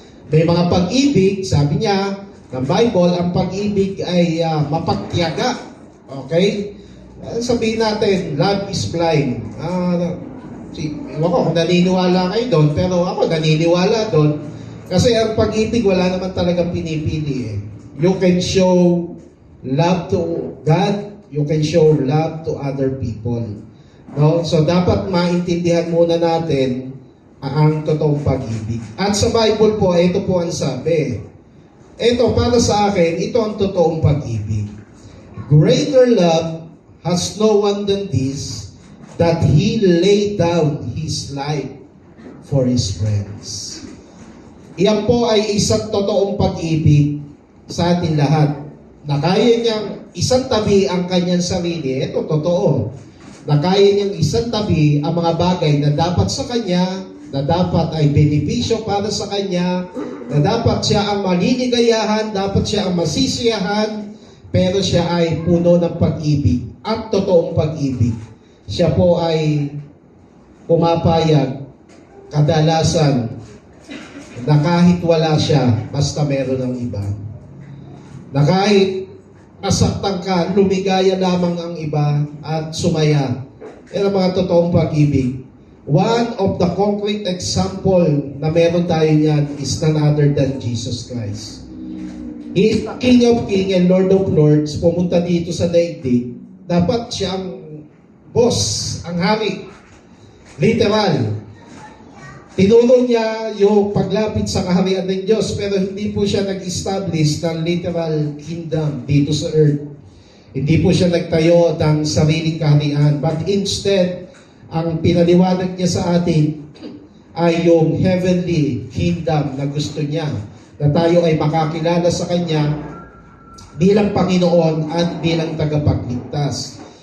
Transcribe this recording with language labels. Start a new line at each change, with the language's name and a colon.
Filipino: May mga pag-ibig, sabi niya, ng Bible, ang pag-ibig ay mapagtiyaga. Okay? Sabihin natin,
English: love is blind.
Filipino: Ewan ko kung naniniwala kayo doon, pero ako naniniwala doon. Kasi ang pag-ibig, wala naman talagang pinipili.
English: You can show love to God, you can show love to other people.
Filipino: No? So, dapat maintindihan muna natin ang totoong pag-ibig. At sa Bible po, ito po ang sabi. Ito, para sa akin, ito ang totoong pag-ibig.
English: Greater love has no one than this, that He laid down His life for His friends.
Filipino: Iyan po ay isang totoong pag-ibig sa atin lahat. Na kaya niyang isang tabi ang kanyang sarili, ito totoo. Na kaya niyang isang tabi ang mga bagay na dapat sa kanya, na dapat ay benepisyo para sa kanya, na dapat siya ang maliligayahan, dapat siya ang masisiyahan, pero siya ay puno ng pag-ibig at totoong pag-ibig. Siya po ay pumapayag kadalasan na kahit wala siya, basta meron ng iba. Na kahit masaktan ka, lumigaya lamang ang iba at sumaya. Yan ang mga totoong pag-ibig.
English: One of the concrete example
Filipino: na meron tayo niyan
English: is none other than Jesus Christ. He is the King of Kings and Lord of Lords.
Filipino: Pumunta dito sa daigdig. Dapat siya ang boss, ang hari. Literal. Tinuro niya yung paglapit sa kaharian ng Diyos, pero hindi po siya nag-establish ng literal kingdom dito sa earth. Hindi po siya nagtayo ng sariling kaharian,
English: but instead,
Filipino: ang pinaliwanag niya sa atin ay yung heavenly kingdom na gusto niya, na tayo ay makakilala sa Kanya bilang Panginoon at bilang tagapagligtas.